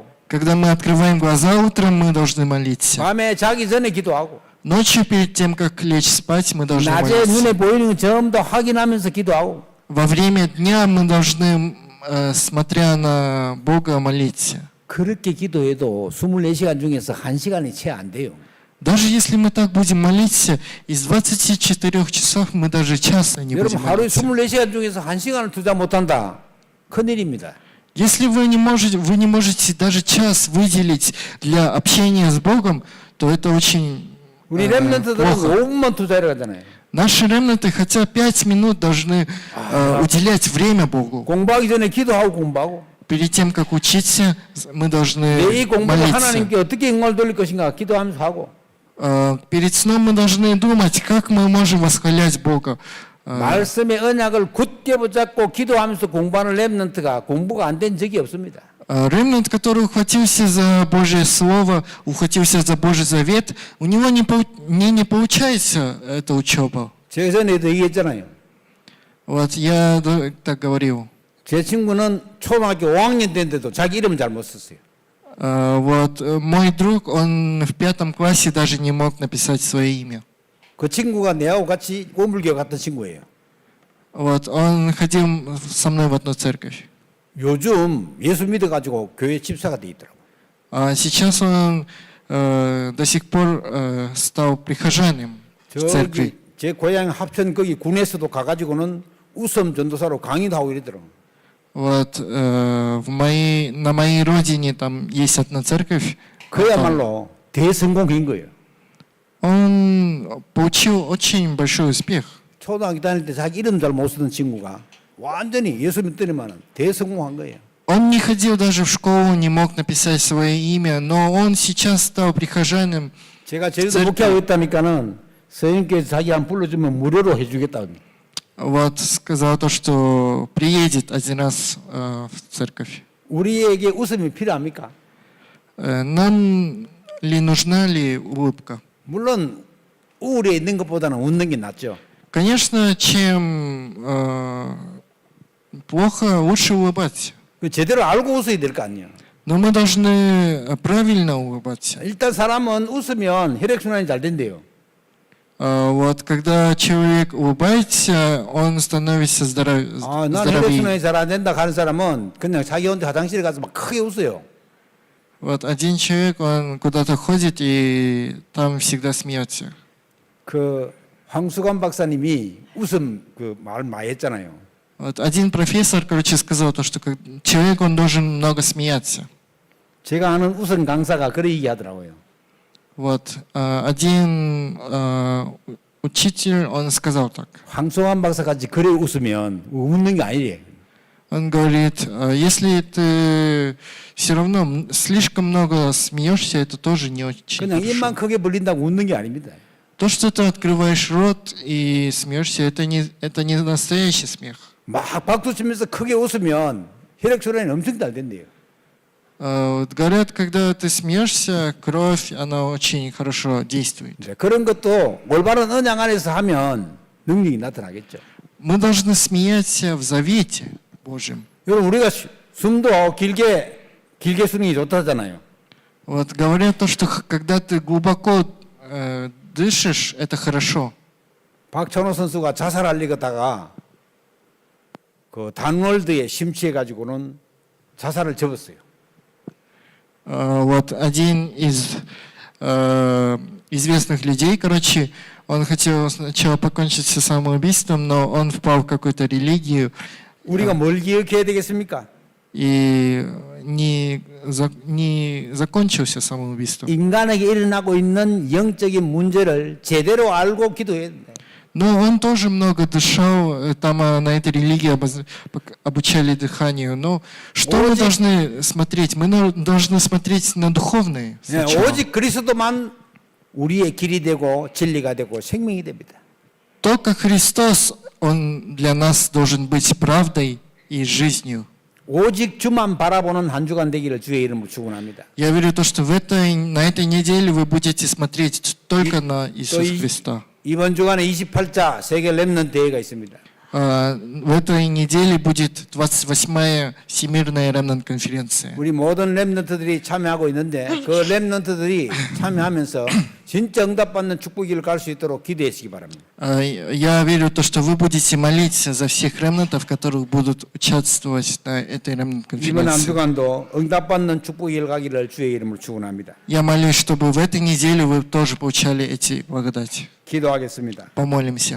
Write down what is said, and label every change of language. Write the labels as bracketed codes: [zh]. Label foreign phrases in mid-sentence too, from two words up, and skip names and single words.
[ru] Когда мы открываем глаза утром, мы должны молиться. [ko] 밤에 자기 전에 기도하고, [ru] Ночью, перед тем, как лечь спать, мы должны [ko] 낮에 눈에 [ru] молиться. [ko] 보이는 거 전부 다 확인하면서 기도하고, [ru] Во время дня мы должны, смотря на Бога, молиться. [ko] 그렇게 기도해도 24시간 중에서 1시간이 채 안 돼요. [ru] Даже если мы так будем молиться, из 24 часов мы даже часа не [ko] 여러분 [ru] будем [ko] 하루에 [ru] молиться. [ko] 24시간 중에서 1시간을 투자 못한다. 큰일입니다. [ru] Если вы не можете даже час выделить для общения с Богом, то это очень [ko] 우리 렘넌트들은 [ru] плохо. [ko] 5분만 투자해야 하잖아요. [ru] Наши ремнанты хотя 5 минут должны уделять время Богу. [ko] 공부하기 전에 기도하고 공부하고, [ru] Перед тем, как учиться, мы должны [ko] 내 이 공부가 [ru] молиться. [ko] 하나님께 어떻게 영광을 돌릴 것인가 기도하면서 하고, [ru] Перед сном мы должны думать, как мы можем восхвалять Бога. [ko] 말씀의 언약을 굳게 붙잡고 기도하면서 공부하는 렘넌트가 공부가 안 된 적이 없습니다. [ru] Ремнант, который ухватился за Божье Слово, ухватился за Божий Завет, у него не получается эта учеба. [ko] 제가 전에도 얘기했잖아요. [ru] Вот я так говорил. [ko] 제 친구는 초등학교 5학년 됐는데도 자기 이름을 잘 못 썼어요. [ru] Вот мой друг, он в 5 классе даже не мог написать свое имя. [ko] 그 친구가 내하고 같이 오물교 갔던 친구예요. [ru] Вот он ходил со мной в одну церковь. [ko] 요즘 예수 믿어가지고 교회 집사가 돼 있더라고요. [ru] А сейчас он до сих пор стал прихожанином в [ko] 저기 [ru] церкви. [ko] 제 고향 합천 거기 군에서도 가가지고는 웃음 전도사로 강의도 하고 이러더라고요. [ru] Вот на моей родине там есть одна церковь. [ko] 그야말로 대성공인 거예요. [ru] Он получил очень большой успех. [ko] 초등학교 다닐 때 자기 이름 잘 못 쓰던 친구가 완전히 예수 믿더니만은 대성공한 거예요. [ru] Он не ходил даже в школу, не мог написать свое имя, но он сейчас стал прихожанином. [ko] 제가 제주도 목회하고 있다니까는 선생님께서 자기 한 불러주면 무료로 해주겠다. [ru] Вот сказал то, что приедет один раз в церковь. [ko] 우리에게 웃음이 필요합니까? [ru] Нам ли нужна ли улыбка? [ko] 물론 우울해 있는 것보다는 웃는 게 낫죠. [ru] Конечно, чем плохо, лучше улыбаться. [ko] 그 제대로 알고 웃어야 될 거 아니에요. [ru] Но мы должны правильно улыбаться. [ko] 일단 사람은 웃으면 혈액순환이 잘 된대요. [ru] Вот когда человек улыбается, он становится [ko] 난 [ru] здоровее. [ko] 혈액순환이 잘 안 된다 하는 사람은 그냥 자기 혼자 화장실에 가서 막 크게 웃어요. [ru] Вот один человек, он куда-то ходит и там всегда смеется. [ko] 그 황수관 박사님이 웃음 그 말 많이 했잖아요. [ru] Вот один профессор, короче, сказал то, что человек, он должен много смеяться. [ko] 제가 아는 웃음 강사가 그런 얘기하더라고요. [ru] Вот один учитель, он сказал так. [ko] 황수관 박사같이 그래 웃으면 웃는 게 아니래. [ru] Он говорит, если ты все равно слишком много смеешься, это тоже не очень [ko] 그냥 [ru] хорошо. [ko] 입만 크게 벌린다고 웃는 게 아닙니다. [ru] То, что ты открываешь рот и смеешься, это не настоящий смех. [ko] 막 박수 치면서 크게 웃으면 혈액순환이 엄청 잘 된대요. [ru] Вот говорят, когда ты смеешься, кровь, она очень хорошо действует. [ko] 그런 것도 올바른 언약 안에서 하면 능력이 나타나겠죠. [ru] Мы должны смеяться в завете Божьем. [ko] 여러분 우리가 숨도 길게 쉬는 게 좋다잖아요. [ru] Вот говорят то, что когда ты глубоко дышишь, это хорошо. [ko] 박찬호 선수가 자살하려다가 그 단월드에 심취해 가지고는 자살을 접었어요. [ru] Вот один из известных людей, короче, он хотел сначала покончить со самоубийством, но он впал в какую-то религию [ko] 우리가 뭘 기억해야 되겠습니까? [ru] и не закончился самоубийством. [ko] 인간에게 일어나고 있는 영적인 문제를 제대로 알고 기도해야 된다. [ru] Но он тоже много дышал, там на этой религии обучали дыханию. Но что мы должны смотреть? Мы должны смотреть на духовные сначала. [ko] 오직 그리스도만 우리의 길이 되고 진리가 되고 생명이 됩니다. [ru] Только Христос, Он для нас должен быть правдой и жизнью. [ko] 오직 주만 바라보는 한 주간 되기를 주의 이름으로 축원합니다. [ru] Я верю то, что на этой неделе вы будете смотреть только на Иисуса Христа. [ko] 이번 주간에 28자 세계 렘넌트 대회가 있습니다. [ru] В этой неделе будет 28-я Всемирная ремнант-конференция. [ko] 우리 모든 렘넌트들이 참여하고 있는데 그 렘넌트들이 참여하면서 진짜 응답받는 축복을 갈 수 있도록 기도하시기 바랍니다. [ru] Я верю то, что вы будете молиться за всех ремнантов, которые будут участвовать на этой [ko] 이번 한 [ru] ремнант-конференции. [ko] 주간도 응답받는 축복을 가기를 주의 이름으로 축원합니다. [ru] Я молюсь, чтобы в этой неделе вы тоже получали эти благодати. [ko] 기도하겠습니다. [ru] Помолимся.